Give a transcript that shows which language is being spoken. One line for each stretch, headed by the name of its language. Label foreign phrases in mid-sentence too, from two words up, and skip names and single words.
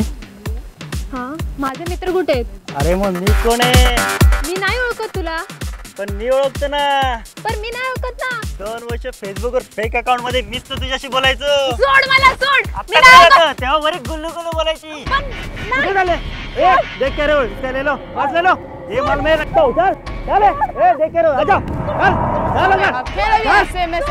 Marathi: हां माझे मित्र कुठे आहेत? अरे मग मी कोण आहे? मी नाही ओळखत तुला. पण मी ओळखतो ना. पण मी नाही ओळखत ना. 2 वर्ष फेसबुकवर फेक अकाउंट मध्ये मीच तर तुझ्याशी बोलायचो. सोड मला सोड. मी नाही ओळखत. तेव्हा बरे गुल्लू गुल्लू बोलायची. कुठे झाले?
Hindi: ए देख के रे इसका ले लो पास ले लो. ये माल में रखता हूं. चल चल ए देख के रे आजा. चल चल आजा. फिर एसएमएस